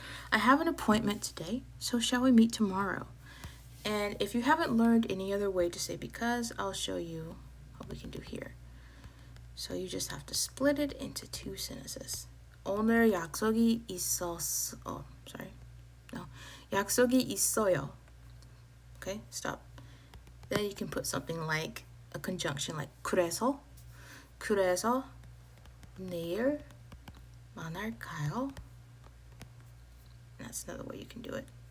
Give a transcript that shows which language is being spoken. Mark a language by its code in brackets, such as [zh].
[en] I have an appointment today, so shall we meet tomorrow? And if you haven't learned any other way to say because, I'll show you what we can do here. So you just have to split it into two sentences. [ko] 오늘 약속이 약속이 있어요. [en] Okay, stop. Then you can put something like a conjunction like [ko] 그래서 내일 만날까요? [en] That's another way you can do it.